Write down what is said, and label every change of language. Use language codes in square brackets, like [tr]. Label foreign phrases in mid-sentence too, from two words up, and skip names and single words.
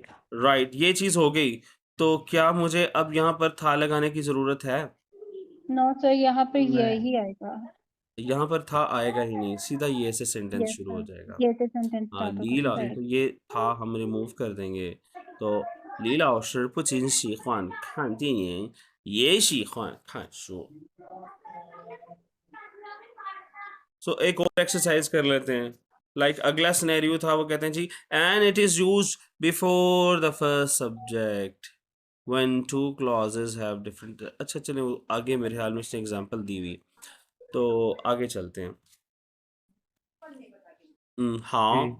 [hi] राइट, ये चीज हो गई. तो क्या मुझे अब यहाँ पर था लगाने की जरूरत है? [en] No, sir. [hi] यहाँ पे नहीं। यही आएगा. यहाँ पर था आएगा ही नहीं, सीधा ये से सेंटेंस [en] Yes, [hi] शुरू हो [en] sir. [hi] जाएगा. ये से sentence हाँ, start हो लीला, जाएगा. तो ये था हम रिमूव कर देंगे. [zh] तो लीला 老师不仅喜欢看电影也喜欢看书. [hi] सो एक और एक्सरसाइज कर लेते हैं. [en] लाइक [hi] अगला सिनेरियो था, वो कहते हैं जी [en] and it is used before the first subject when two clauses have different. [hi] अच्छा चलो आगे मेरे ख्याल में इसने एग्जांपल दी हुई, तो आगे चलते हैं. हाँ जी।